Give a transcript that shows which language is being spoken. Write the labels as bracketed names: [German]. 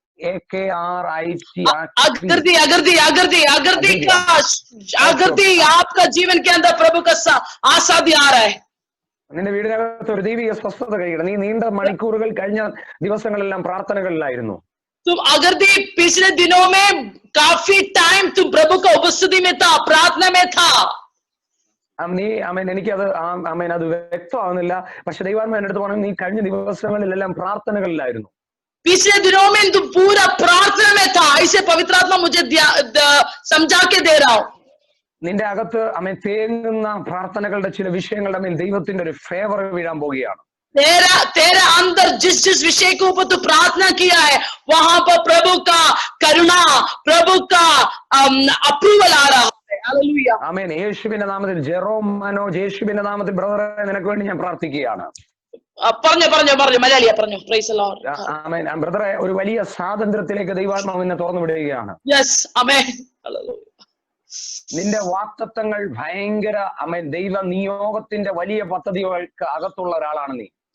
[Hindi] आपका जीवन के अंदर प्रभु का आजादी आ रहा है. [Malayalam] നിന്റെ വീടിനകത്ത് ഒരു ദൈവിക സ്വസ്ഥത കഴിയണം. നീ നീണ്ട മണിക്കൂറുകൾ കഴിഞ്ഞ ദിവസങ്ങളെല്ലാം പ്രാർത്ഥനകളിലായിരുന്നു. [Hindi] तुम अगर भी पिछले दिनों में काफी टाइम तुम प्रभु का उपस्थिति में था, प्रार्थना में था. [Malayalam] നീ എനിക്കത് അത് വ്യക്തമാവുന്നില്ല. പക്ഷെ ദൈവാത്മാവ് എന്റെ അടുത്ത് പറഞ്ഞു നീ കഴിഞ്ഞ ദിവസങ്ങളിലെല്ലാം പ്രാർത്ഥനകളിലായിരുന്നു. [Hindi] पिछले दिनों में तुम पूरा प्रार्थना में था, ऐसे पवित्र आत्मा मुझे समझा के दे रहा हूं. [Malayalam] നിന്റെ അകത്ത് തേങ്ങുന്ന പ്രാർത്ഥനകളുടെ ചില വിഷയങ്ങളുടെ മേൽ ദൈവത്തിന്റെ ഒരു ഫേവർ വീഴാൻ പോവുകയാണ്. [Hindi] तेरा अंदर जिस विषय के ऊपर तू प्रार्थना किया है वहां पर प्रभु का करुणा, प्रभु का अप्रूवल आ रहा है. हालेलुया. [Malayalam] ആമേൻ. യേശുവിന്റെ നാമത്തിൽ ജെറോം മനോജ്, യേശുവിന്റെ നാമത്തിൽ ബ്രദറെ നിനക്ക് വേണ്ടി ഞാൻ പ്രാർത്ഥിക്കുകയാണ്. പറഞ്ഞു മലയാളിയാ പറഞ്ഞു. [English] Praise the lord. [Malayalam] ആമേൻ. ബ്രദറെ ഒരു വലിയ സ്വാതന്ത്ര്യത്തിലേക്ക് ദൈവാത്മാവ് നിന്നെ തുറന്നു വിടുകയാണ്. യെസ്. ആമേൻ. ഹല്ലേലൂയ. നിന്റെ വാക്തത്വങ്ങൾ ഭയങ്കര ദൈവ നിയോഗത്തിന്റെ വലിയ പദ്ധതികൾക്ക് അകത്തുള്ള ഒരാളാണ് നീ.